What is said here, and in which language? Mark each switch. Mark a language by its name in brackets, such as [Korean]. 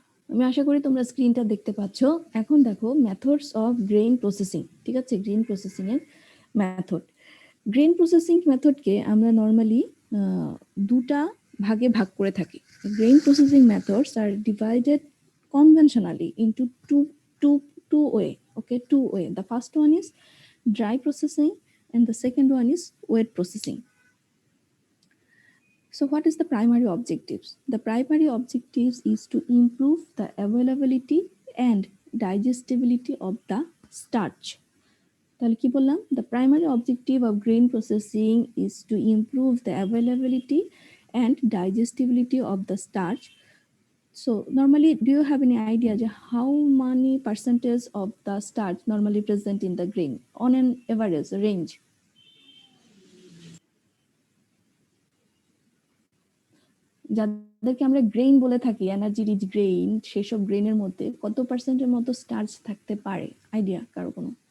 [Bangla] আমি আশা করি তোমরা স্ক্রিনটা দেখতে পাচ্ছ। এখন দেখো মেথডস অফ গ্রেইন প্রসেসিং, ঠিক আছে? গ্রেইন প্রসেসিং এর মেথড। গ্রেইন প্রসেসিং মেথডকে আমরা নর্মালি দুটা ভাগে ভাগ করে থাকি। [English] Grain processing methods are divided conventionally into two way. Okay, two way. The first one is dry processing and the second one is wet processing. So what is the primary objectives? The primary objectives is to improve the availability and digestibility of the starch. [Bangla] তাহলে কি বললাম? [English] The primary objective of grain processing is to improve the availability and digestibility of the starch. So normally, do you have any idea how many percentage of the starch normally present in the grain on an average range? [Bangla] যাদেরকে আমরা grain বলে থাকি, energy rich grain, সেসব গ্রেইনের মধ্যে কত পার্সেন্টের মতো starch থাকতে পারে? আইডিয়া কারো কোনো?